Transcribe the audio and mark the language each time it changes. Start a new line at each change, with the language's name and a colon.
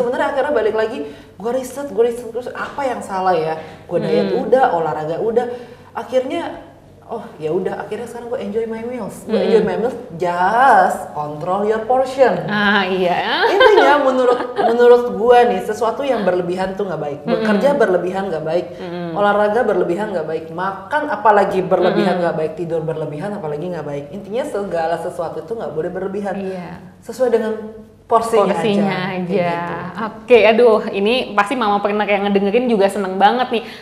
Indonesian: Sebenarnya akhirnya balik lagi gue riset terus apa yang salah ya? Gue diet udah, olahraga udah. Akhirnya oh ya udah, akhirnya sekarang gue
English: enjoy my meals.
Indonesian: Gue
English: enjoy my meals, just control your portion.
Indonesian: Iya. Intinya menurut gue nih, sesuatu yang berlebihan tuh nggak baik. Bekerja berlebihan nggak baik, olahraga berlebihan nggak baik, makan apalagi berlebihan nggak baik, tidur berlebihan apalagi nggak baik. Intinya segala sesuatu itu nggak boleh berlebihan. Iya. Sesuai dengan porsinya aja. Gitu. Oke, aduh, ini pasti mama pernah yang ngedengerin juga seneng banget nih.